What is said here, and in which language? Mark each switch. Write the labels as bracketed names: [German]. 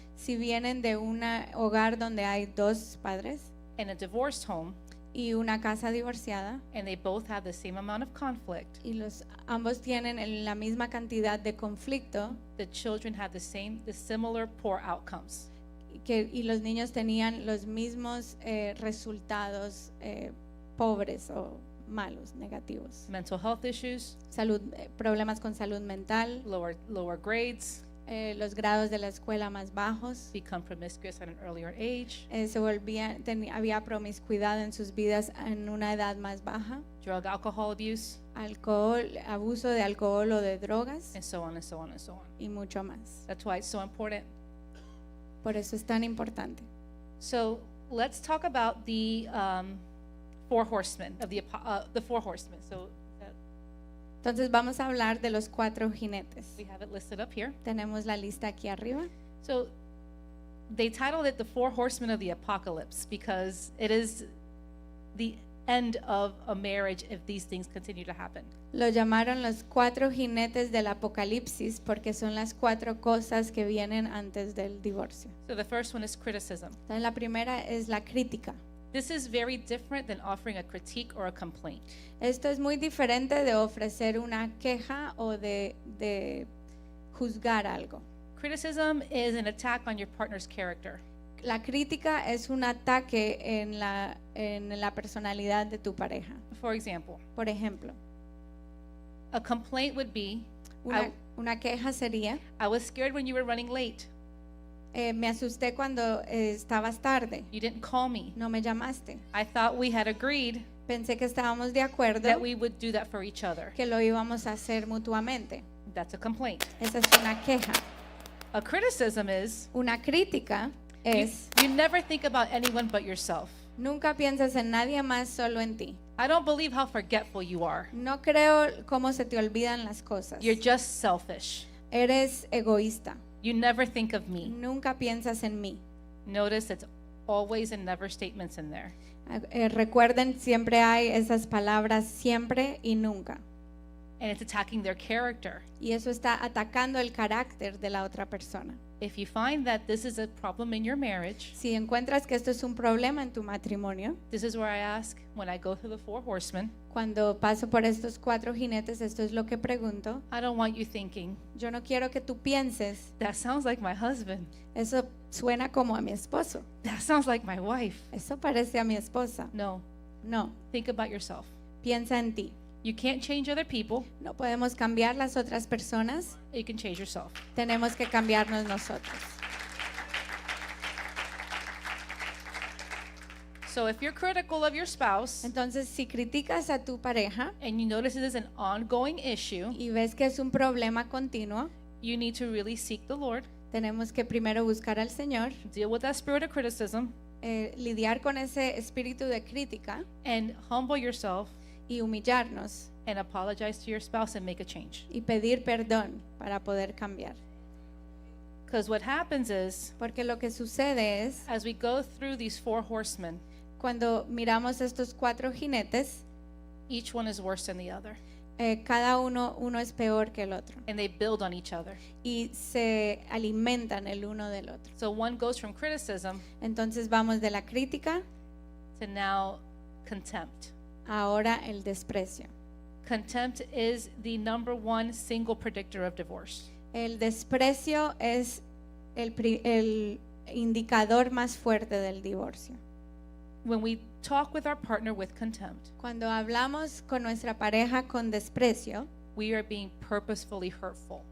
[Spanish] si vienen de un hogar donde hay 2 padres [English] and a divorced home [Spanish] y una casa divorciada, [English] and they both have the same amount of conflict, [Spanish] y ambos tienen la misma cantidad de conflicto, [English] the children have the similar poor outcomes. [Spanish] y los niños tenían los mismos resultados pobres o malos, negativos. [English] Mental health issues, [Spanish] Problemas con salud mental, [English] lower grades, [Spanish] los grados de la escuela más bajos, [English] become promiscuous at an earlier age, [Spanish] había promiscuidad en sus vidas en una edad más baja, [English] alcohol abuse, [Spanish] abuso de alcohol o de drogas, [English] and so on and so on and so on. [Spanish] y mucho más. [English] That's why it's so important. [Spanish] Por eso es tan importante. [English] So let's talk about the four horsemen of the four horsemen. So [Spanish] Entonces vamos a hablar de los 4 jinetes. [English] we have it listed up here. [Spanish] Tenemos la lista aquí arriba. [English] So they titled it the four horsemen of the apocalypse because it is the end of a marriage if these things continue to happen. [Spanish] Lo llamaron los 4 jinetes del apocalipsis porque son las 4 cosas que vienen antes del divorcio. [English] So the first one is criticism. [Spanish] Entonces la primera es la crítica. [English] This is very different than offering a critique or a complaint. [Spanish] Esto es muy diferente de ofrecer una queja o de juzgar algo. [English] Criticism is an attack on your partner's character. [Spanish] La crítica es un ataque en la personalidad de tu pareja. [English] For example, [Spanish] Por ejemplo, [English] a complaint would be, [Spanish] una queja sería, [English] I was scared when you were running late. [Spanish] me asusté cuando estabas tarde, [English] You didn't call me. [Spanish] no me llamaste. [English] I thought we had agreed [Spanish] Pensé que estábamos de acuerdo [English] that we would do that for each other. [Spanish] que lo íbamos a hacer mutuamente. [English] That's a complaint. [Spanish] Esa es una queja. [English] A criticism is, [Spanish] Una crítica es, [English] you never think about anyone but yourself. [Spanish] nunca piensas en nadie más, solo en ti. [English] I don't believe how forgetful you are. [Spanish] No creo cómo se te olvidan las cosas. [English] You're just selfish. [Spanish] Eres egoísta. [English] You never think of me. [Spanish] Nunca piensas en mí. [English] Notice it's always and never statements in there. [Spanish] Recuerden, siempre hay esas palabras siempre y nunca. [English] And it's attacking their character. [Spanish] Y eso está atacando el carácter de la otra persona. [English] If you find that this is a problem in your marriage, [Spanish] Si encuentras que esto es un problema en tu matrimonio, [English] this is where I ask when I go through the four horsemen, [Spanish] cuando paso por estos 4 jinetes, esto es lo que pregunto. [English] I don't want you thinking, [Spanish] Yo no quiero que tú pienses, [English] that sounds like my husband. [Spanish] eso suena como a mi esposo. [English] That sounds like my wife. [Spanish] Eso parece a mi esposa. [English] No, [Spanish] No, [English] think about yourself. [Spanish] piensa en ti. [English] You can't change other people. [Spanish] No podemos cambiar las otras personas, [English] You can change yourself. [Spanish] tenemos que cambiarnos nosotros. [English] So if you're critical of your spouse [Spanish] Entonces, si criticas a tu pareja [English] and you notice it is an ongoing issue, [Spanish] y ves que es un problema continuo, [English] you need to really seek the Lord, [Spanish] tenemos que primero buscar al Señor, [English] deal with that spirit of criticism, [Spanish] lidiar con ese espíritu de crítica [English] and humble yourself [Spanish] y humillarnos [English] and apologize to your spouse and make a change. [Spanish] y pedir perdón para poder cambiar. [English] Because what happens is, [Spanish] Porque lo que sucede es, [English] as we go through these four horsemen, [Spanish] cuando miramos estos 4 jinetes, [English] each one is worse than the other, [Spanish] cada uno es peor que el otro [English] and they build on each other. [Spanish] y se alimentan el uno del otro. [English] So one goes from criticism [Spanish] Entonces vamos de la crítica [English] to now contempt. [Spanish] ahora el desprecio. [English] Contempt is the number one single predictor of divorce. [Spanish] El desprecio es el indicador más fuerte del divorcio. [English] When we talk with our partner with contempt, [Spanish] Cuando hablamos con nuestra pareja con desprecio, [English] we are being purposefully hurtful.